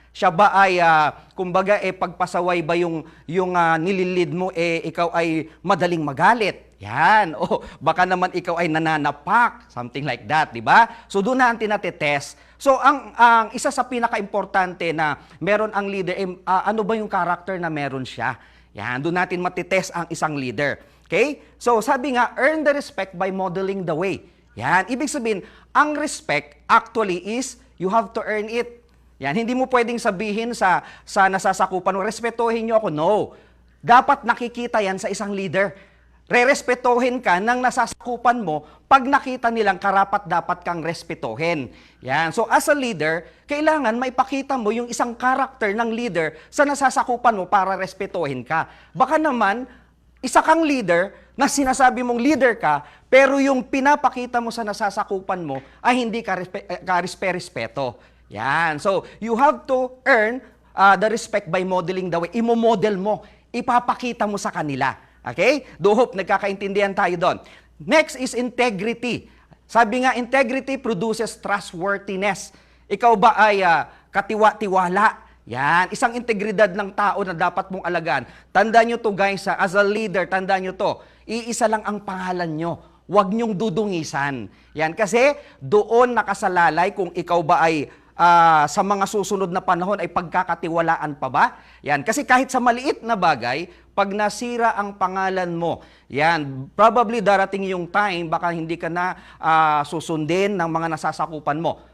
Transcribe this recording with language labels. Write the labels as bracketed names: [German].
[Filipino] Siya ba ay, kumbaga, pagpasaway ba yung nililid mo, ikaw ay madaling magalit? Yan. O baka naman ikaw ay nananapak. Something like that, di ba? So doon natin natetest. So ang isa sa pinaka-importante na meron ang leader, ano ba yung character na meron siya? Yan. Doon natin matitest ang isang leader. Okay? [English] So sabi nga, earn the respect by modeling the way. Yan. Ibig sabihin, ang respect actually is you have to earn it. [Filipino] Yan, hindi mo pwedeng sabihin sa nasasakupan mo, respetuhin niyo ako. No. Dapat nakikita yan sa isang leader. Rerespetohin ka ng nasasakupan mo pag nakita nilang karapat-dapat kang respetuhin. Yan. So as a leader, kailangan maipakita mo yung isang karakter ng leader sa nasasakupan mo para respetuhin ka. Baka naman, isa kang leader na sinasabi mong leader ka, pero yung pinapakita mo sa nasasakupan mo ay hindi ka respeto. Yan. [English] So you have to earn the respect by modeling the way. [Filipino] Imo-model mo. Ipapakita mo sa kanila. Okay? Do hope nagkakaintindihan tayo doon. Next is integrity. Sabi nga, integrity produces trustworthiness. Ikaw ba ay katiwa-tiwala? Yan. Isang integridad ng tao na dapat mong alagaan. Tandaan nyo to guys, as a leader, tandaan nyo to. Iisa lang ang pangalan nyo. Huwag nyong dudungisan. Yan. Kasi doon nakasalalay kung ikaw ba ay sa mga susunod na panahon ay pagkakatiwalaan pa ba? Yan. Kasi kahit sa maliit na bagay, pag nasira ang pangalan mo, yan, probably darating yung time, baka hindi ka na susundin ng mga nasasakupan mo.